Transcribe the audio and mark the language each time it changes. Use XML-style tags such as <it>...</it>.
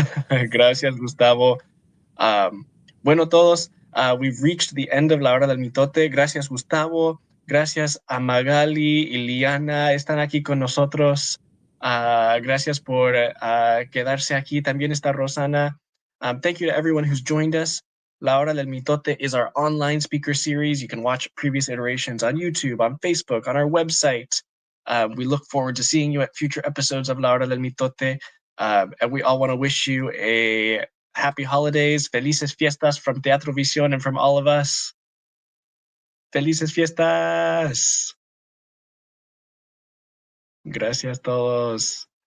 <es>Gracias, Gustavo. Bueno, todos,</es> <en>we've reached the end of La Hora del Mitote.</en> <es>Gracias, Gustavo. Gracias a Magali y Liana. Están aquí con nosotros. Gracias por quedarse aquí. También está Rosana.</es> <en>Thank you to everyone who's joined us. La Hora del Mitote is our online speaker series. You can watch previous iterations on YouTube, on Facebook, on our website. We look forward to seeing you at future episodes of La Hora del Mitote. And we all want to wish you a happy holidays,</en> <es>felices fiestas</es> <en>from Teatro Visión and from all of us.</en> <es>Felices fiestas. Gracias a todos.</es>